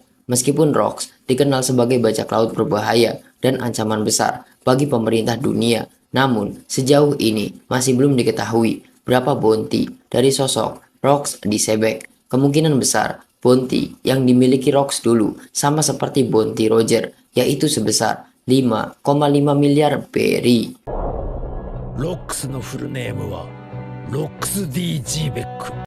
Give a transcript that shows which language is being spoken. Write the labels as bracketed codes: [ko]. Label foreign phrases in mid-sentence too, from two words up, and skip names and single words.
[id] Meskipun Rox dikenal sebagai bajak laut berbahaya dan ancaman besar bagi pemerintah dunia, namun sejauh ini masih belum diketahui berapa bounty dari sosok Rox di Sebek. Kemungkinan besar bounty yang dimiliki Rox dulu sama seperti bounty Roger, yaitu sebesar 5,5 miliar berry. [ja] ロックスのフルネームはロックス D ・ジーベック